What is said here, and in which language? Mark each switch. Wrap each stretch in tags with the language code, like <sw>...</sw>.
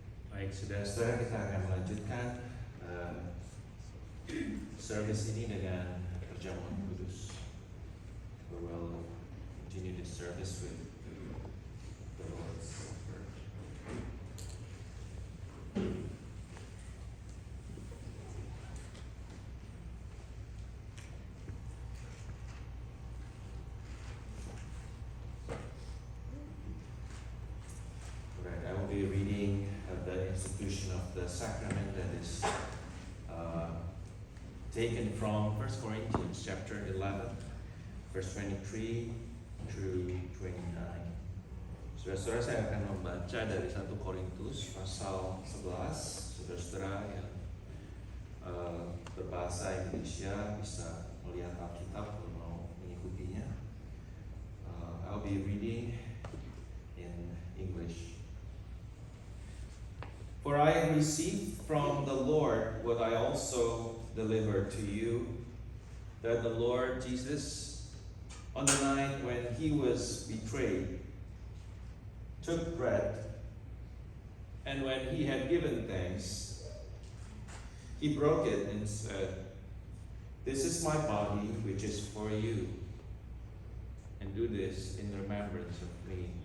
<id>Baik, saudara-saudara, kita akan melanjutkan service ini dengan perjamuan kudus.</id> <en>We will continue this service with the Lord's Supper. Right, I will be reading the institution of the sacrament that is taken from 1 Corinthians chapter 11, verse 23 through 29.</en> <id>Saudara-saudara, saya akan membaca dari 1 Korintus pasal 11. Saudara-saudara yang berbahasa Indonesia bisa melihat Alkitab kalau mau mengikutinya.</id> <en>I'll be reading in English. For I received from the Lord what I also delivered to you, that the Lord Jesus, on the night when he was betrayed, took bread, and when he had given thanks, he broke it and said, "This is my body, which is for you, and do this in remembrance of me."</en>